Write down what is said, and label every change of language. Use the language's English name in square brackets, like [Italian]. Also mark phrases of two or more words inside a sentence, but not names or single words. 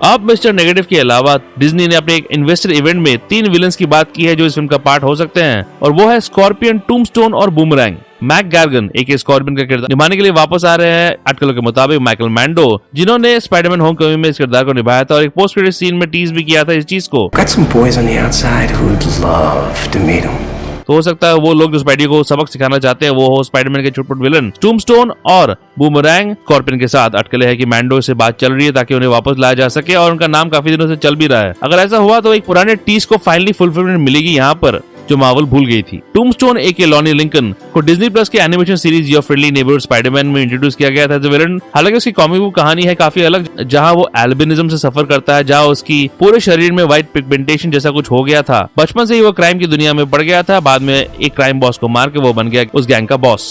[Hindi] अब मिस्टर नेगेटिव के अलावा डिज्नी ने अपने एक [English] investor event [Hindi] में 3 विलन्स की बात की है जो इस फिल्म का पार्ट हो सकते हैं, और वो है स्कॉर्पियन, टूम्बस्टोन और बूमरैंग। मैक गार्गन एक स्कॉर्पियन का किरदार निभाने के लिए वापस आ रहे हैं आर्टिकलों के मुताबिक माइकल मैंडो, जिन्होंने स्पाइडरमैन होमकमिंग में इस किरदार को निभाया था और एक [English] post credit scene [Hindi] में टीज भी किया था इस चीज को। [English] Got some boys on the outside who'd love to meet him. [Hindi] तो हो सकता है वो लोग जो स्पाइडी को सबक सिखाना चाहते हैं वो हो स्पाइडरमैन के छुटपुट विलन टूम्बस्टोन और बूमरैंग। स्कॉर्पियन के साथ अटकले है कि मैंडो से बात चल रही है ताकि उन्हें वापस लाया जा सके और उनका नाम काफी दिनों से चल भी रहा है। अगर ऐसा हुआ तो एक पुराने टीज को [English] finally fulfillment [Hindi] मिलेगी यहाँ पर जो मार्वल भूल गई थी। टूम्बस्टोन एके लॉनी लिंकन को डिज्नी प्लस के [English] animation series [Hindi] योर फ्रेंडली नेबरहुड स्पाइडरमैन में इंट्रोड्यूस किया गया था [English] as a villain. [Hindi] हालांकि उसकी [English] comic book [Hindi] कहानी है काफी अलग, जहां वो एल्बिनिज्म से सफर करता है, जहां उसकी पूरे शरीर में [English] white pigmentation [Hindi] जैसा कुछ हो गया था। बचपन से ही वो क्राइम की दुनिया में पड़ गया था, बाद में एक [English] crime boss [Hindi] को मार के वो बन गया उस गैंग का बॉस।